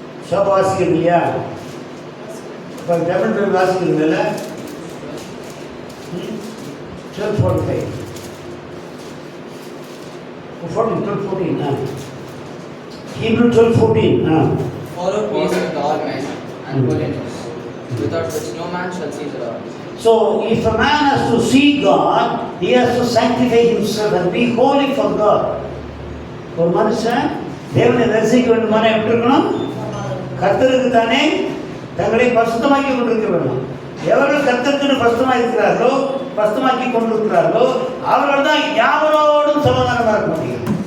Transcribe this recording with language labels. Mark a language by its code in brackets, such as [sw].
[ta] सब வாசிக்கிறது இல்லையா? இப்போ டபுள் பேர் வாசிக்கிறதுல 12:45 12:14 Hebrew 12:14. [en] Follow peace with all men and holiness, without which no man shall see the Lord. So if a man has to see God, he has to sanctify himself and be holy for God. [ta] ஒரு மனுஷன் தேவனை தரிசிக்க வேண்டுமானா எப்படி இருக்கணும்? கர்த்தருக்கு தானே தங்களை பரிசுத்தமாக்கி கொண்டிருக்க வேண்டும். எவர்கள் கர்த்தருக்கு பரிசுத்தமாக இருக்கிறார்களோ, பரிசுத்தமாக்கி கொண்டிருக்கிறார்களோ அவர்கள் தான் யாவரோடும் சமாதானமாக இருக்க முடியும்.